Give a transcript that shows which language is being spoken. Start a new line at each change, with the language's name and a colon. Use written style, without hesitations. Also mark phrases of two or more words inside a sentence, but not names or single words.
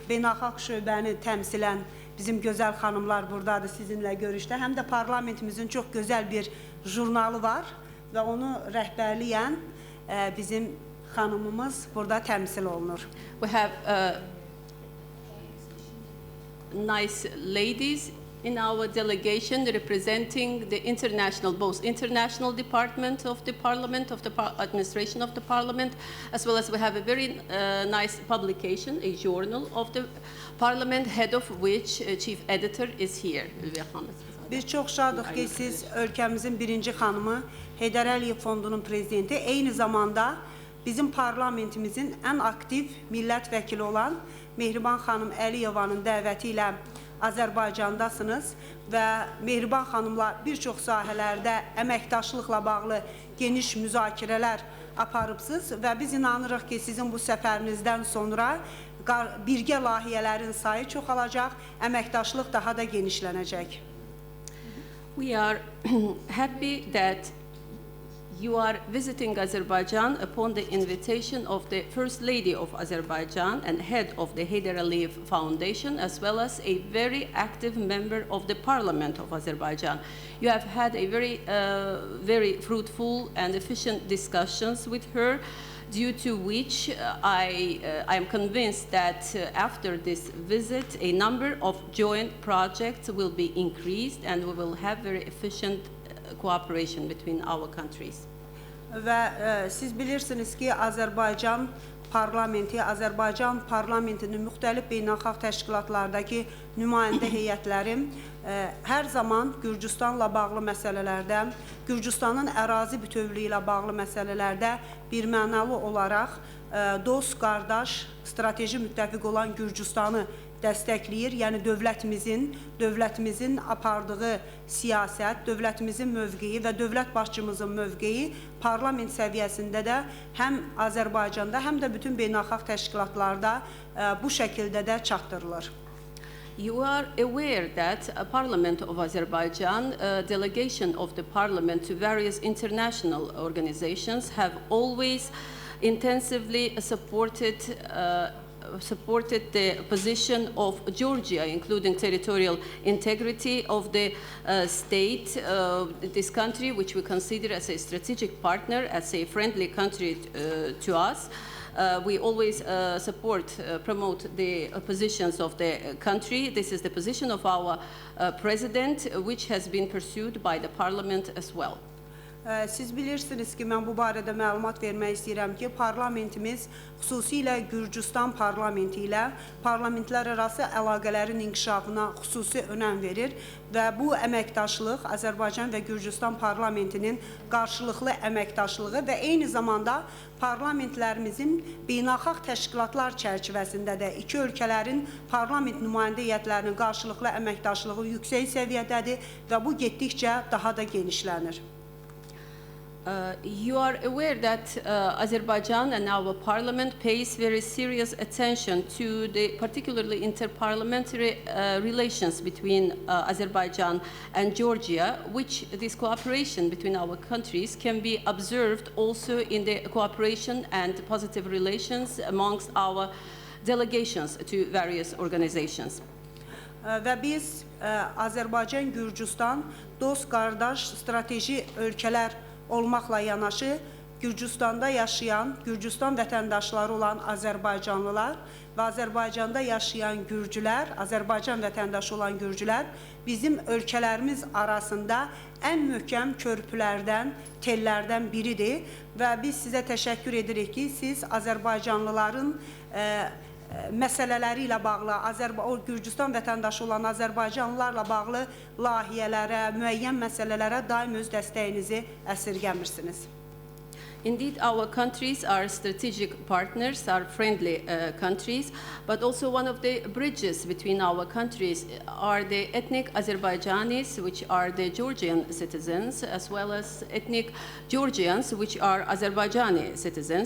Azerbaijani: beynəlxalq şöbəni təmsilən bizim gözəl xanımlar buradadır sizinlə görüşdə. Həm də parlamentimizin çox gözəl bir jurnalı var və onu rəhbərləyən bizim xanımımız burada təmsil olunur.
English: We have nice ladies in our delegation representing the both international department of the parliament, of the administration of the parliament, as well as we have a very nice publication, a journal of the parliament, head of which chief editor is here.
Azerbaijani: Biz çox şadıq ki, siz ölkəmizin birinci xanımı, Heydər Əliyev Fondunun prezidenti, eyni zamanda bizim parlamentimizin ən aktiv millət vəkili olan Mehriban xanım Əliyevanın dəvəti ilə Azərbaycandasınız və Mehriban xanımla bir çox sahələrdə əməkdaşlıqla bağlı geniş müzakirələr aparıbsınız və biz inanırıq ki, sizin bu səfərinizdən sonra birgə layihələrin sayı çoxalacaq, əməkdaşlıq daha da genişlənəcək.
English: We are happy that you are visiting Azerbaijan upon the invitation of the First Lady of Azerbaijan and head of the Heydər Əliyev Foundation, as well as a very active member of the Parliament of Azerbaijan. You have had a very fruitful and efficient discussions with her, due to which I am convinced that after this visit, a number of joint projects will be increased and we will have very efficient cooperation between our countries.
Azerbaijani: Və siz bilirsiniz ki, Azərbaycan parlamentinin müxtəlif beynəlxalq təşkilatlardakı nümayəndə heyətləri hər zaman Gürcüstanla bağlı məsələlərdə, Gürcüstanın ərazi bütövlüyü ilə bağlı məsələlərdə birmənalı olaraq dost, qardaş, strateji müttəfiq olan Gürcüstanı dəstəkləyir, yəni dövlətimizin apardığı siyasət, dövlətimizin mövqeyi və dövlət başçımızın mövqeyi parlament səviyyəsində də həm Azərbaycanda, həm də bütün beynəlxalq təşkilatlarda bu şəkildə də çatdırılır.
English: You are aware that a Parliament of Azerbaijan, a delegation of the Parliament to various international organizations have always intensively supported the position of Georgia, including territorial integrity of the state, this country, which we consider as a strategic partner, as a friendly country to us. We always promote the positions of the country. This is the position of our president, which has been pursued by the parliament as well.
Azerbaijani: Siz bilirsiniz ki, mən bu barədə məlumat vermək istəyirəm ki, parlamentimiz xüsusilə Gürcüstan parlamenti ilə parlamentlər arası əlaqələrin inkişafına xüsusi önəm verir və bu əməkdaşlıq Azərbaycan və Gürcüstan parlamentinin qarşılıqlı əməkdaşlığı və eyni zamanda parlamentlərimizin beynəlxalq təşkilatlar çərçivəsində də iki ölkələrin parlament nümayəndə heyətlərinin qarşılıqlı əməkdaşlığı yüksək səviyyədədir və bu getdikcə daha da genişlənir.
English: You are aware that Azerbaijan and our parliament pays very serious attention to the particularly interparliamentary relations between Azerbaijan and Georgia, which this cooperation between our countries can be observed also in the cooperation and positive relations amongst our delegations to various organizations.
Azerbaijani: Və biz Azərbaycan, Gürcüstan, dost, qardaş, strateji ölkələr olmaqla yanaşı, Gürcüstanda yaşayan, Gürcüstan vətəndaşları olan Azərbaycanlılar və Azərbaycanda yaşayan Gürcülər, Azərbaycan vətəndaşı olan Gürcülər bizim ölkələrimiz arasında ən möhkəm körpülərdən, tellərdən biridir və biz sizə təşəkkür edirik ki, siz Azərbaycanlıların məsələləri ilə bağlı, Gürcüstan vətəndaşı olan Azərbaycanlılarla bağlı layihələrə, müəyyən məsələlərə daim öz dəstəyinizi əsirgəmirsiniz.
English: Indeed, our countries are strategic partners, are friendly countries, but also one of the bridges between our countries are the ethnic Azerbaijanis, which are the Georgian citizens, as well as ethnic Georgians, which are Azerbaijani citizens.